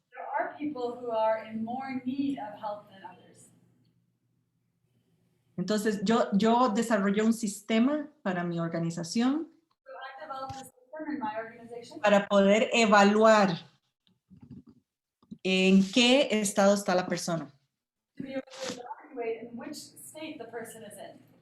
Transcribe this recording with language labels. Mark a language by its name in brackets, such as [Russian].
[English] there are people who are in more need of help than others. [Spanish] Entonces, yo desarrollé un sistema para mi organización [English] So I developed a system in my organization [Spanish] para poder evaluar en qué estado está la persona. [English] to be able to evaluate in which state the person is in.